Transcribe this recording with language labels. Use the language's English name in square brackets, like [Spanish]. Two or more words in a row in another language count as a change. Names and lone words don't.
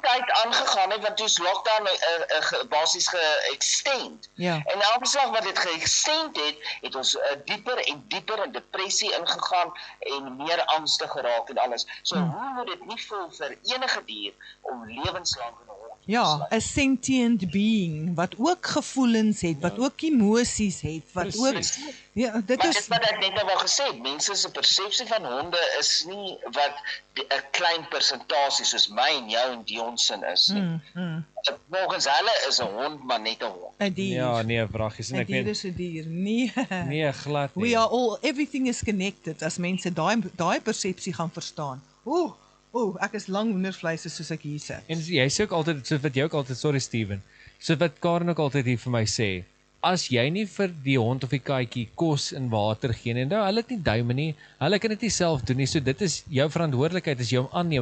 [Afrikaans] die tyd aangegaan het, want toe is lockdown basies ge-extend. Ja. En elke slag wat dit ge-extend het ons dieper en dieper in depressie ingegaan en meer angstig geraak en alles. So hoe moet dit nie voel vir enige dier om lewenslank in 'n hok te Ja, sluit? 'n [English] sentient being [Afrikaans] wat ook gevoelens het, wat ook emosies het, wat ook ja, dit Maar is dit wat ek net nou wou gesê het, mense se persepsie van honde is nie wat 'n klein persentasie soos my en jou en Dion se is nie. Volgens hulle is 'n hond maar net 'n hond. 'n dier. Ja, nee, vragies, en 'n ek dier meen, is 'n dier. Nee. nee, glad nie. [English] We are all, everything is connected, [Afrikaans] as mense daai persepsie gaan verstaan. Oeh, Ek is lang hoendervleis soos ek hier sit. En jy sê ook altyd, so wat jy ook altyd, sorry Steven, so wat Karen ook altyd hier vir my sê, as jy nie vir die hond of die katjie kos en water gee nie, nou hulle het nie duime nie, hulle kan dit nie self doen nie, so dit is jou verantwoordelikheid as jy hom aanneem.